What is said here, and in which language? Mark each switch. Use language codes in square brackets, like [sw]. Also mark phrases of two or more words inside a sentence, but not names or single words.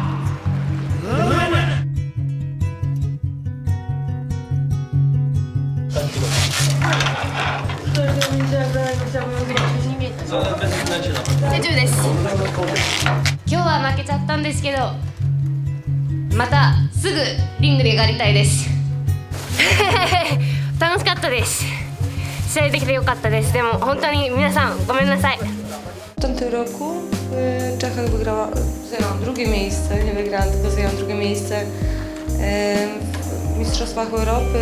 [ja] セジュです。今日は負けちゃったんですけど、またすぐリングでやりたいです。楽しかったです。試合できてよかったです。でも本当に皆さんごめんな sa. [pl] W tamtym roku w Czechach zajęłam drugie miejsce, nie wygrałam, tylko zajęłam drugie miejsce w Mistrzostwach Europy.